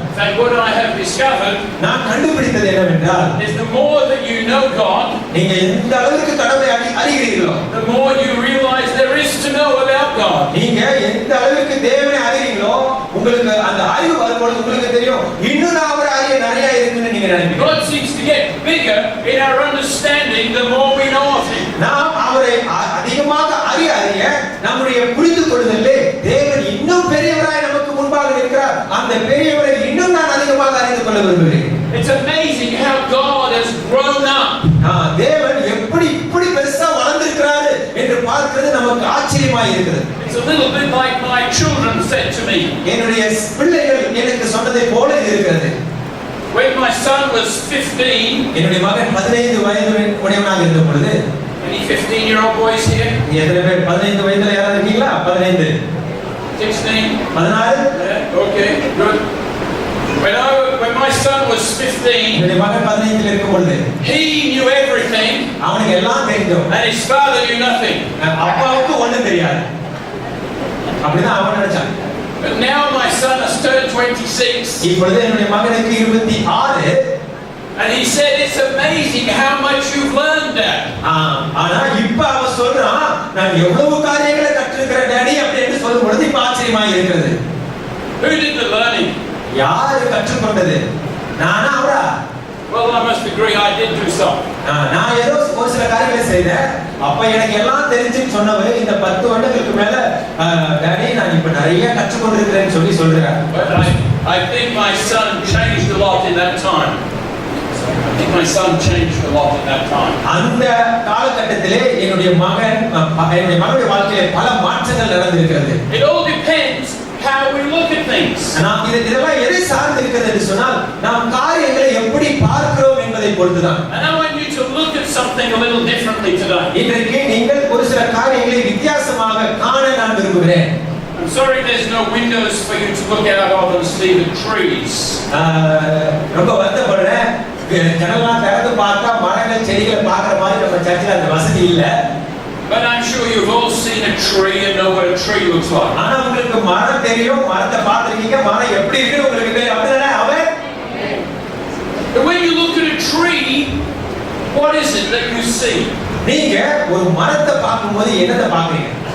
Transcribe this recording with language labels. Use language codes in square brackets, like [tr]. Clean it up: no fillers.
[en] And what I have discovered [ta] நான் கண்டுபிடித்தது என்னவென்றால், [en] is the more that you know God, [ta] நீங்க எந்த அளவுக்கு கடவுளை அறிகிறீர்களோ, [en] the more you realize there is to know about God. [ta] நீங்க எந்த அளவுக்கு தேவனை அறிகிறீங்களோ, உங்களுக்கு அந்த அறிவு வரும்போது உங்களுக்கு தெரியும், இன்னும் நான் அவரை அறிய நிறைய இருக்குன்னு நீங்க நினைப்பீங்க. [en] God seems to get bigger in our understanding the more we know of Him. [ta] நாம் அவரை அதிகமாக அறிய நம்முடைய புரிந்து கொள்ளுதலே தேவன் இன்னும் பெரியவராய் நமக்கு முன்பாக இருக்கிறார். அந்த பெரியவரை இன்னும் நான் அதிகமாக அறிந்து கொள்ள விரும்புகிறேன். [en] It's amazing how God has grown up. [ta] தேவன் எப்படி இப்படி பெருசா வளர்ந்திருக்கிறார் என்று பார்க்கிறது நமக்கு ஆச்சரியமாய் இருக்கிறது. [en] It's a little bit like my children said to me. [ta] என்னுடைய பிள்ளைகள் எனக்கு சொன்னதை போல இருக்கிறது. [en] When my son was 15, [ta] என்னுடைய மகன் 15 வயது உடையவனாக இருந்த பொழுது, [en] any 15-year-old boys here? [ta] எத்தனை பேர் 15 வயதுல யாராவது இருக்கீங்களா? [en] 15, 16, 14. yeah, okay, good. When my son was 15, [ta] என்னுடைய மகன் 15 இருக்கும் பொழுது, [en] he knew everything [ta] அவனுக்கு எல்லாம் தெரியும், [en] and his father knew nothing. [ta] அப்பாவுக்கு ஒண்ணும் தெரியாது. அப்படிதான் அவன் நினைச்சான். [en] But now my son has turned 26. [ta] இப்பொழுது என்னுடைய மகனுக்கு 26. [en] And he said, it's amazing how much you've learned, Dad. [ta] ஆனா இப்ப அவன் சொல்றான், நான் எவ்வளவு காரியங்களை கற்றிருக்கிறேன் டாடி அப்படின்னு சொல்லும் பொழுது இப்ப ஆச்சரியமா இருக்கிறது. [en] Who did the learning? [ta] யாரு கற்றுக்கொண்டது? நானா அவரா? [en] Well, I must agree I did do something. [ta] நான் ஏதோ ஒரு சில காரியங்களை செய்தேன். அப்ப எனக்கு எல்லாம் தெரிஞ்சுன்னு சொன்னவர் இந்த 10 வருடங்களுக்கு மேல டாடி நான் இப்ப நிறைய கற்றுக்கொண்டிருக்கிறேன்னு சொல்லி சொல்றார். [en] But I think my son changed a lot in that time. I think my son changed a lot in that time. [ta] அந்த காலகட்டத்திலே என்னுடைய மகனுடைய வாழ்க்கையிலே பல மாற்றங்கள் நடந்திருக்கிறது. [en] It all depends how we look at things. [ta] நாம் இதெல்லாம் எதை சார்ந்து இருக்கிறது என்று சொன்னால் நாம் காரியங்களை எப்படி பார்க்கிறோம் என்பதை பொறுத்துதான். [en] And I want you to look at something a little differently today. [ta] இன்றைக்கு நீங்கள் ஒரு சில காரியங்களை வித்தியாசமாக காண நான் விரும்புகிறேன். [en] I'm sorry there's no windows for you to look out of and see the trees. [ta] ரொம்ப வருத்தப்படுறேன், ஜன்னல்லாம் திறந்து பார்த்தா மரங்கள் செடிகளை பார்க்குற மாதிரி நம்ம சர்ச்சில் அந்த வசதி இல்லை. [en] But I'm sure you've all seen a tree and know what a tree looks like. [ta] ஆனா உங்களுக்கு மரம் தெரியும், மரத்தை பார்த்திருக்கீங்க, மரம் எப்படி இருக்குன்னு உங்களுக்கு தெரியும். அப்படிதானே அவன்? [en] When you look at a tree, what is it that you see? [ta] நீங்க ஒரு மரத்தை பார்க்கும்போது என்னத்தை பார்க்கறீங்க?